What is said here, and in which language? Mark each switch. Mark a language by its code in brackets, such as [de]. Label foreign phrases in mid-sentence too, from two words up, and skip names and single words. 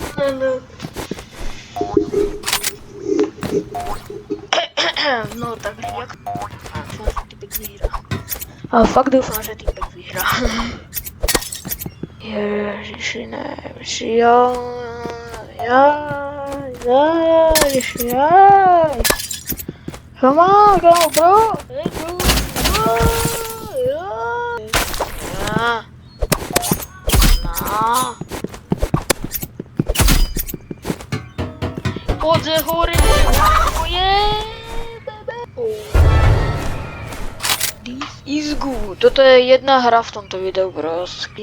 [sk] No tak jak... Dúfam, že týpek vyhrá. A fakt dúfam, že týpek vyhrá. Ježiši, Ježiši, [en] come on, bro. Hey, bro. [pl] Chodzę chory, [en] This is good. [sk] To je jedna hra v tomto videu prostě.